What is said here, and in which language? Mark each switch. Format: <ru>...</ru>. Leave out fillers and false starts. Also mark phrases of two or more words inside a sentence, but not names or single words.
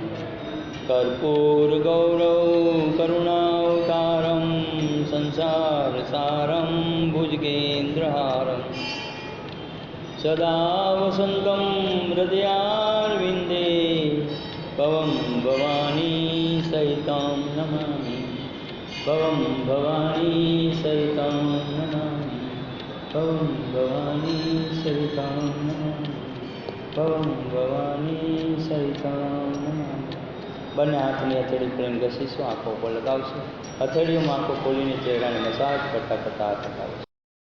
<sa>कर्पूरगौरं करुणावतारं संसारसारं भुजगेन्द्रहारं सदा वसन्तं हृदयारविन्दे पवं भवानी सहितं नमामि। भवं भवानी सरितां नमामि, भवं भवानी सरितां नमामि, भवं भवानी सरितां नमामि.</sa> <gu>બંને હાથની હથેળી ખોલીને ઘસીશું, આંખો ઉપર લગાવશું. હથેળીઓમાં આંખો ખોલીને ચહેરાને મસાજ કરતાં કરતાં હાથ હટાવીશું.</gu>